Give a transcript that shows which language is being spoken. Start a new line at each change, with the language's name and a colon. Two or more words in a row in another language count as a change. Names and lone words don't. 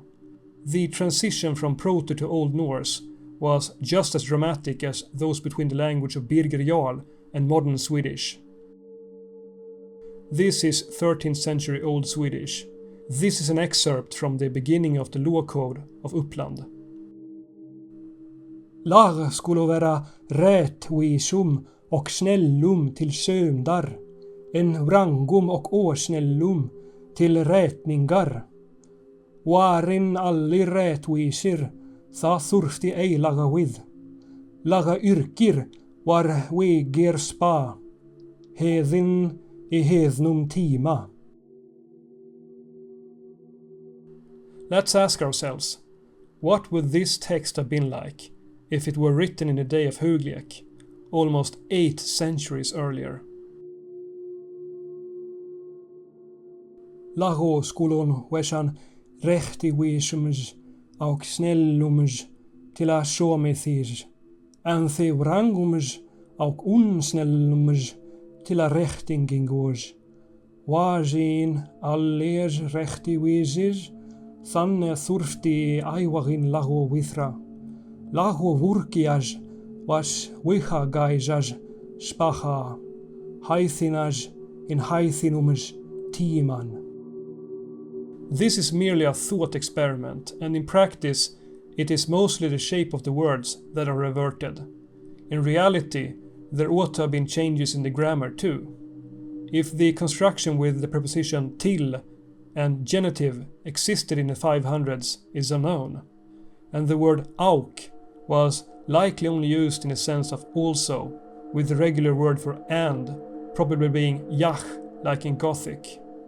English: The transition from Proto to Old Norse was just as dramatic as those between the language of Birger Jarl and modern Swedish. This is 13th century Old Swedish. This is an excerpt from the beginning of the Law Code of Uppland.
Swedish: Lag skulle vara rättvisum och snällum till sömdar, en vrangum och åsnällum till rätningar. Warin allir rättvisir, tha þurfti ei laga with. Laga yrkir var weger spa, hedin I hednum tima.
English: Let's ask ourselves, what would this text have been like if it were written in the day of Hugliek, almost 8 centuries earlier?
Old Norse: Lago skulon wesan rechtivisums och snällums till a somethis, anthe vrangums och unsnällums till a rechtingingos. Wasin allers rechtivisis, þannig þurfti ævagin lago vithra. Lago vurkias was wihagaisas spacha, haithinas in haithinums timan.
English: This is merely a thought experiment, and in practice it is mostly the shape of the words that are reverted. In reality, there ought to have been changes in the grammar too. If the construction with the preposition till and genitive existed in the 500s is unknown, and the word auk was likely only used in the sense of also, with the regular word for and probably being yach like in Gothic.